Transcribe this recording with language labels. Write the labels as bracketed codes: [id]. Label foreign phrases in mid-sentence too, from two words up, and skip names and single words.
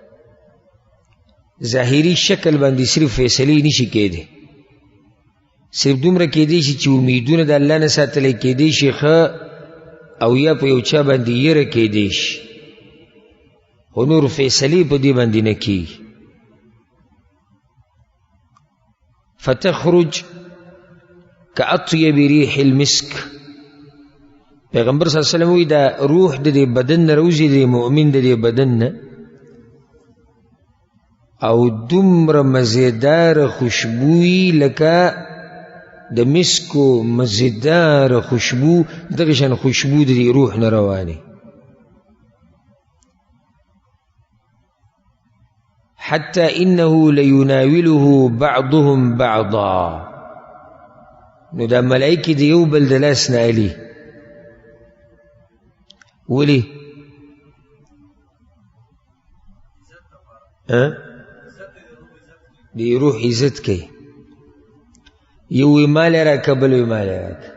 [ps] ظاهري شکل باندې صرف فیصلې نشي کېدی، صرف دومره کېدی شي چې امیدونه د الله نه ساتلی کېدی شي ښه، او یا په یو چا باندې یره کېدی شي، خو نور فیصلې په دې باندې نه کېږي. [ar] فتخرج كأطيب ريح المسك، [ps] پیغمبر [ar] صلی الله علیه وسلم [ps] وی دا روح د دې بدن نه روزي، د مؤمن د دې بدن نه، او دومره مزیدار خوشبوئی لکه د مسکو مزیدار خوشبو، دغه شان خوشبو د دې روح نه رواني. [ar] حتى إنه ليناوله بعضهم بعضا، [ps] نو دا ملائکه دی یو بل د لاس نه علي. ولي؟ دی روح عزت کوي، یو مال راکه بل مال راکه.